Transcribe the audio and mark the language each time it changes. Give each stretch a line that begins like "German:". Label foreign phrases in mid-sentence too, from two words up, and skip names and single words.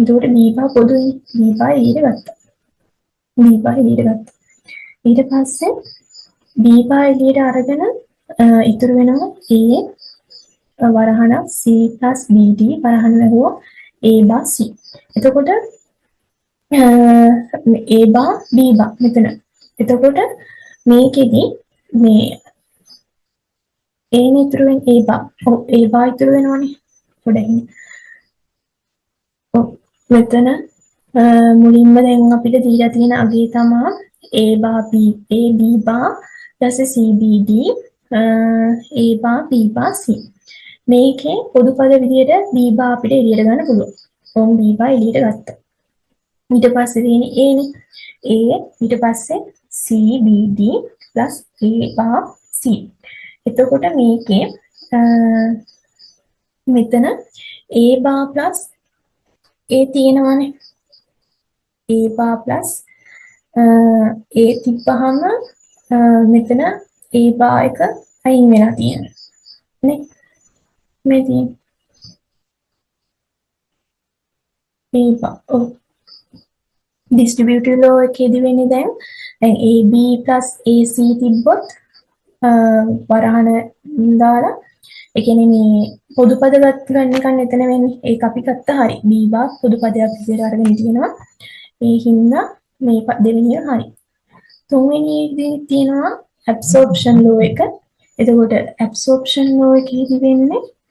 Sinhala: එතකොට B bar පොදුයි B bar එළියට ගත්තා. ඊට පස්සේ B bar එළියට අරගෙන ඉතුරු වෙනවා A වරහන
English: C plus BD
Sinhala: වරහන ලැබුවා A bar C. එතකොට A bar B bar මෙතන. එතකොට මේකෙදි මේ A ඉතුරු වෙන A bar.
English: A bar ඉතුරු වෙනවනේ. පොඩ්ඩක්. මෙතන මුලින්ම දැන් අපිට දීලා තියෙන අගේ තමයි A bar B bar plus CBD A bar B bar C.
Sinhala: මේකේ පොදු පද විදියට B bar අපිට එළියට ගන්න පුළුවන්. කොහොම B bar එළියට ගත්තා. ඊට පස්සේ තියෙන්නේ A නේ. A ඊට පස්සේ
English: CBD plus A bar C.
Sinhala: එතකොට මේකේ මෙතන
English: A bar plus A
Sinhala: තියෙනවානේ.
English: A bar plus A
Sinhala: තිබ්බහම මෙතන A bar එක අයින් වෙලා තියෙනවා. නේ? මේ තියෙන A bar.
English: distributive law
Sinhala: එකේදී වෙන්නේ දැන්
English: AB plus AC
Sinhala: තිබ්බොත් වරහන දාලා ඒ කියන්නේ මේ පොදු පද ගන්න එක එතන වෙන්නේ ඒක අපි ගත්ත හරි B bar පොදු පදයක් විදිහට අරගෙන තියෙනවා ඒ හින්දා මේ දෙවෙනි එක හරි තුන්වෙනි එකේ තියෙනවා
English: absorption law
Sinhala: එක එතකොට
English: absorption law
Sinhala: එකේදී වෙන්නේ